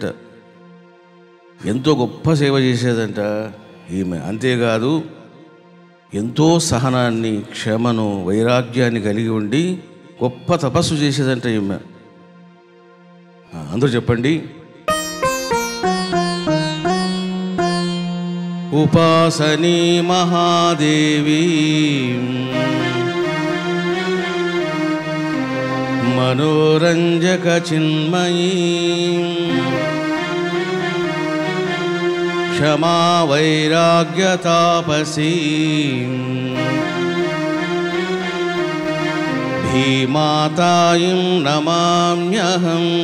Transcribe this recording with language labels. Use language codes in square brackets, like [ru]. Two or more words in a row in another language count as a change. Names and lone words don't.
[te] ఎంతో గొప్ప సేవ చేసేదంట ఈమె. అంతేకాదు ఎంతో సహనాన్ని, క్షమను, వైరాగ్యాన్ని కలిగి ఉండి గొప్ప తపస్సు చేసేదంట ఈమె. అందరూ చెప్పండి. [sa] उपासनी महादेवी मनोरंजक चिन्मयी क्षमा वैराग्य तापसी भीमातायिं नमाम्यहम्।